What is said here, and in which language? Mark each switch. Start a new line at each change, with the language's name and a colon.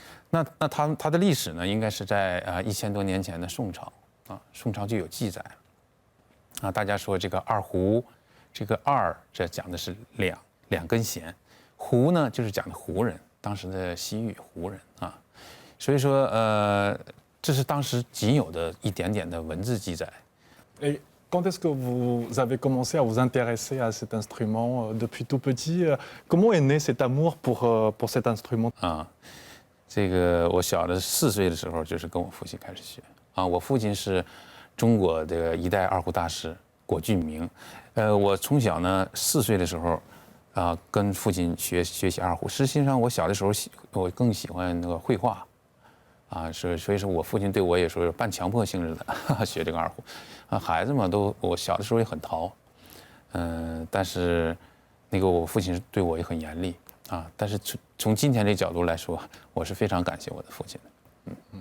Chinese: 那它的历史呢，应该是在1000多年前的宋朝啊，宋朝就有记载啊。大家说这个二胡，这个二这講的是兩根弦，胡呢就是講的胡人，當時的西域胡人啊，所以說這是當時僅有的一點點的文字記載。
French: Et quand est-ce que vous avez commencé à vous intéresser à cet instrument depuis tout petit? Comment est né cet amour pour cet instrument?
Chinese: 這個我小的4歲的時候就是跟我父親開始學啊，我父親是中國的一代二胡大師果俊明，我從小呢4歲的時候跟父親學習二胡。實際上我小的時候我更喜歡那個繪畫啊，所以說我父親對我也說是半強迫性質的學這個二胡啊，孩子嘛我小的時候也很淘，但是那個我父親對我也很嚴厲啊，但是從今天這角度來說，我是非常感謝我的父親的。